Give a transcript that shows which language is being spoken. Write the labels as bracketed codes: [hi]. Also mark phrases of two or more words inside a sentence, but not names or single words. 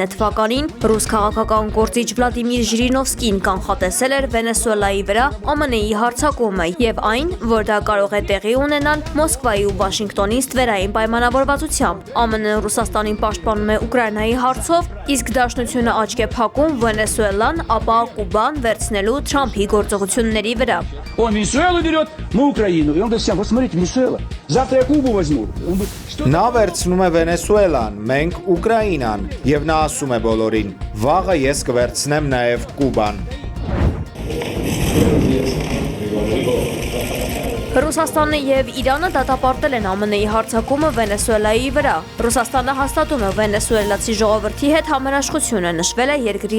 [hy] թվականին ռուս քաղաքական գործիչ Վլադիմիր Ժիրինովսկին կանխատեսել էր Վենեսուելայի վրա ԱՄՆ-ի հարձակումը եւ այն, որ դա կարող է տեղի ունենալ Մոսկվայի ու Վաշինգտոնի ստվերային պայմանավորվածությամբ։ ԱՄՆ-ը Ռուսաստանին պաշտպանում է Ուկրաինայի հարցով, իսկ Դաշնությունը աչք է փակում Վենեսուելան, ապա Կուբան վերցնելու Թրամփի գործողությունների վրա։ [ru] Он Венесуэлу берет, мы Украину. И он говорит всем, вот смотрите, Венесуэла, завтра я Кубу возьму. [hy] Նա վերցնում է Վենեսուելան, մենք Ուկրաինան, եւ նա ասում է բոլորին. վաղը ես կվերցնեմ նաեւ Կուբան։ Ռուսաստանը եւ Իրանը դատապարտել են ԱՄՆ-ի հարձակումը Վենեսուելայի վրա։ Ռուսաստանը հաստատում է վենեսուելացի ժողովրդի հետ համերաշխությունը, նշվել է երկրի